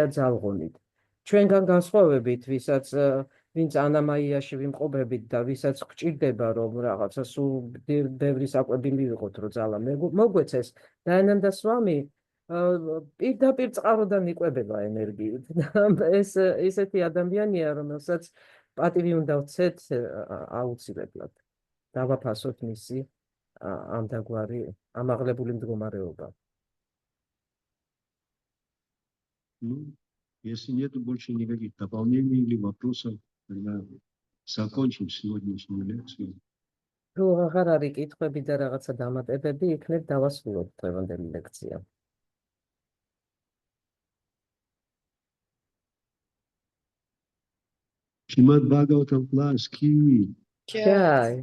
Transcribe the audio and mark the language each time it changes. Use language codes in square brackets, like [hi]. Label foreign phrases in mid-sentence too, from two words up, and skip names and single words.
[ka] ძალღონით ჩვენგან განსხვავებით ვინც ანამაიაში ვიმყოფებით და ვისაც გვჭირდება რომ რაღაცა სულ ბევრი საკვები მივიღოთ რომ ძალა მოგვეცეს დაიანანდა სვამი პირდაპირ წყაროდან იკვებება ენერგიით ეს ესეთი ადამიანია რომელსაც პატივი უნდა ვცეთ აუცილებლად დავაფასოთ მისი ამდაგვარი ამაღლებული მდგომარეობა. [ru] Ну, если нету больше никаких дополнений или вопросов, тогда закончим сегодняшнюю лекцию. [ka] თუ აღარ არის კითხვები და რაღაცა დამატებები, იქნებ დავასრულოთ დღევანდელი ლექცია. [ru] Шримад Бхагаватам класс Ки, [hi] Jai,